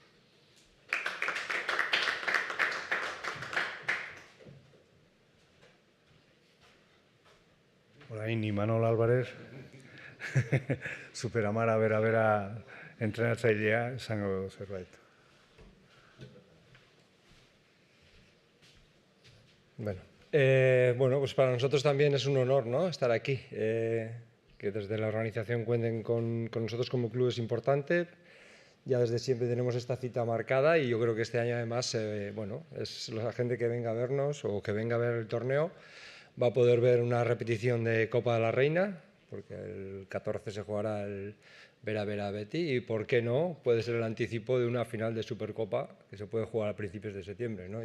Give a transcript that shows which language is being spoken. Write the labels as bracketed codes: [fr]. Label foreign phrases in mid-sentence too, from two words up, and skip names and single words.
[eu] Orain, Imanol Álvarez, Superamara bera entrenatzailea esango zerbait. [es] Bueno, pues para nosotros también es un honor, ¿no?, estar aquí. Que desde la organización cuenten con nosotros como club es importante. Ya desde siempre tenemos esta cita marcada y yo creo que este año además, es la gente que venga a vernos o que venga a ver el torneo va a poder ver una repetición de Copa de la Reina, porque el 14 se jugará el Vera Betty y, ¿por qué no?, puede ser el anticipo de una final de Supercopa que se puede jugar a principios de septiembre, ¿no?